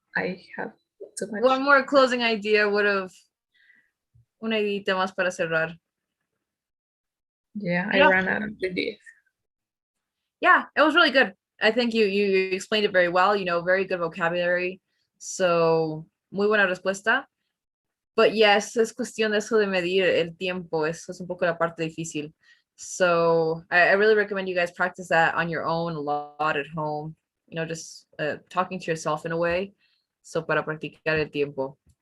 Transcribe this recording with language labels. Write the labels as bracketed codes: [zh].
[en] I have too much. One more closing idea would have [es] una idea más para cerrar. [en] Yeah, I Yeah. ran out of ideas. Yeah, it was really good. I think you explained it very well, very good vocabulary. [es] So, muy buena respuesta. [en] But yes, [es] es cuestión de eso de medir el tiempo. Eso es un poco la parte difícil. [en] So I really recommend you guys practice that on your own a lot at home. Just talking to yourself in a way. [es] So para practicar el tiempo.